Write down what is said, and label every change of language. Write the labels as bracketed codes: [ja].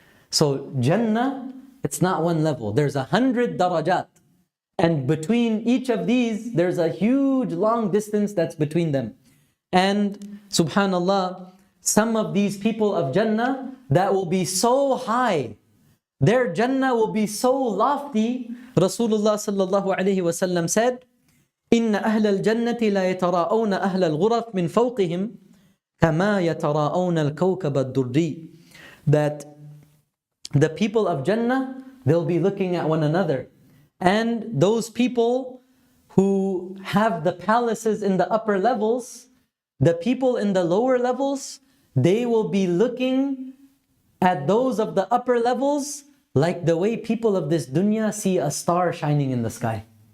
[en] So Jannah, it's not one level. There's 100 darajat. And between each of these, there's a huge long distance that's between them. And subhanallah, some of these people of Jannah that will be so high, their Jannah will be so lofty. [ar] Rasulullah sallallahu alayhi wasallam said, إِنَّ أَهْلَ الْجَنَّةِ لَا يَتَرَاءَوْنَ أَهْلَ الْغُرَفِ مِنْ فَوْقِهِمْ كَمَا يَتَرَاءَوْنَ الْكَوْكَبَ الدُّرِّيِّ. [en] That the people of Jannah, they'll be looking at one another. And those people who have the palaces in the upper levels, the people in the lower levels, they will be looking at those of the upper levels like the way people of this dunya see a star shining in the sky.